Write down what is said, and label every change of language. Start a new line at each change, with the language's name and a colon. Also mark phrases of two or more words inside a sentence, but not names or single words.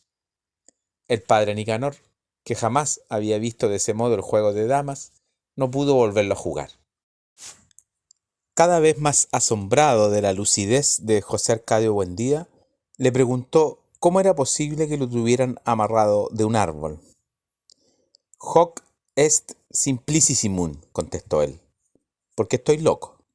Spanish: El padre Nicanor, que jamás había visto de ese modo el juego de damas, no pudo volverlo a jugar. Cada vez más asombrado de la lucidez de José Arcadio Buendía, le preguntó cómo era posible que lo tuvieran amarrado de un árbol.
Latin: «Hoc est simplicissimun»,
Spanish: contestó él, «porque estoy loco».